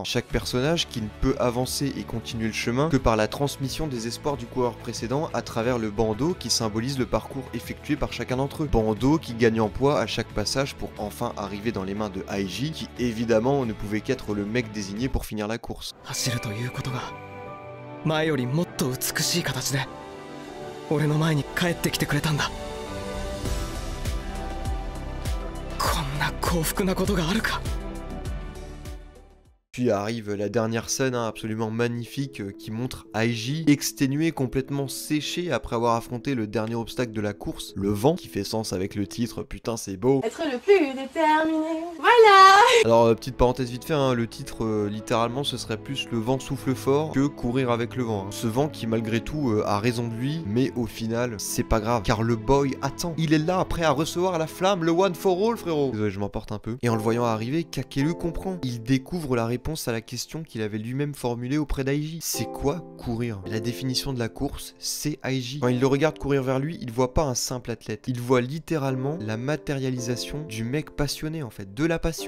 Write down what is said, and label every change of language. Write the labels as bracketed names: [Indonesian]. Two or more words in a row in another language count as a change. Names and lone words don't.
[French] Chaque personnage qui ne peut avancer et continuer le chemin que par la transmission des espoirs du coureur précédent à travers le bandeau qui symbolise le parcours effectué par chacun d'entre eux. Bandeau qui gagne en poids à chaque passage pour enfin arriver dans les mains de Aiji qui évidemment ne pouvait qu'être le mec désigné pour finir la course. [Japanese] 走るということが前よりもっと美しい形で俺の前に帰ってきてくれたんだ。こんな幸福なことがあるか。 [French] Puis arrive la dernière scène absolument magnifique qui montre Aiji exténué, complètement séché après avoir affronté le dernier obstacle de la course, le vent, qui fait sens avec le titre, putain c'est beau. Être le plus déterminé, voilà. Alors petite parenthèse vite fait, hein, le titre littéralement ce serait plus le vent souffle fort que courir avec le vent. Hein. Ce vent qui malgré tout a raison de lui, mais au final c'est pas grave, car le boy attend. Il est là prêt à recevoir la flamme, le [English] one for all [French] frérot. Désolé je m'emporte un peu. Et en le voyant arriver, Kakeru comprend. Il découvre la réponse à la question qu'il avait lui-même formulée auprès d'Aiji. C'est quoi courir? La définition de la course, c'est Aiji. Quand il le regarde courir vers lui, il voit pas un simple athlète. Il voit littéralement la matérialisation du mec passionné en fait, de la passion.